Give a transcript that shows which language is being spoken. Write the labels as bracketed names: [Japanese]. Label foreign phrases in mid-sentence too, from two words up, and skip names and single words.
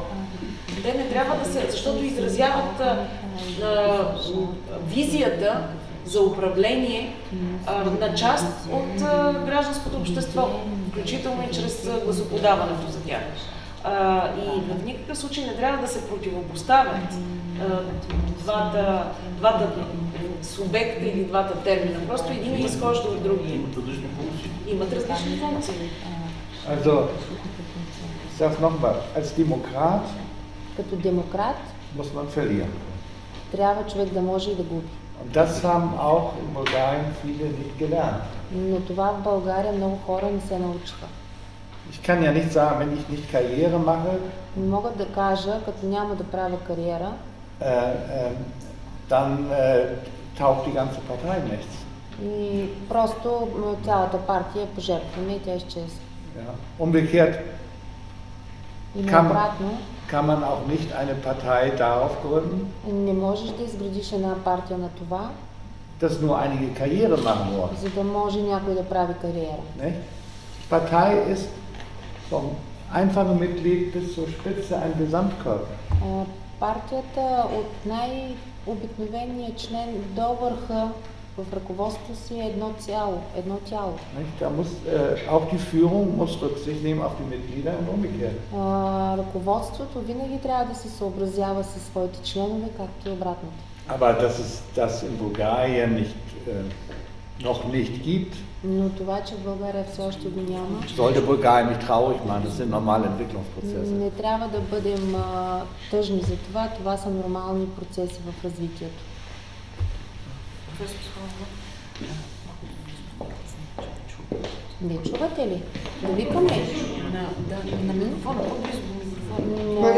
[Bulgarian] Те не трябва да се, защото изразяват визията за управление на част от гражданското общество, включително и чрез гласоподаването за тях. И в никакъв случай не трябва да се противопоставят двата субекта или двата термина. Просто един изхожда от другия. Имат различни функции. Имат различни функции. [German] Also, ich sag's nochmal, als Demokrat [Bulgarian] Като демократ [German] muss man verlieren. [Bulgarian] трябва човек да може и да губи. [German] Und das haben auch in Bulgarien viele nicht gelernt. [Bulgarian] Но това в България много хора не се научиха. [German] Ich kann ja nicht sagen, wenn ich nicht Karriere mache, [Bulgarian] Не мога да кажа, като няма да правя кариера, [German] dann taucht die ganze Partei nichts. [Bulgarian] и просто цялата партия пожертваме и тя изчезва. [German] Ja. Umgekehrt [Bulgarian] И наобратно, [German] kann man auch nicht eine Partei darauf gründen, [Bulgarian] не можеш да изградиш една партия на това, [German] dass nur einige Karriere machen wollen. [Bulgarian] за да може някой да прави кариера. [German] Nicht? Die Partei ist vom einfachen Mitglied bis zur Spitze ein Gesamtkörper. [Bulgarian] Партията от най-обикновения член до върха в ръководството си е едно тяло. [German] Nicht? Da muss, auch die Führung muss Rücksicht nehmen auf die Mitglieder und umgekehrt. [Bulgarian] Ръководството винаги трябва да се съобразява със своите членове, както и обратното. [German] Aber dass es das in Bulgarien nicht, noch nicht gibt, [Bulgarian] Но това, че в България все още го няма, [German] sollte Bulgarien nicht traurig machen. Das sind normale Entwicklungsprozesse. [Bulgarian] не трябва да бъдем тъжни за това. Това са нормални процеси в развитието. Не чувате ли? Да викаме? На микрофона, по-близо до микрофона.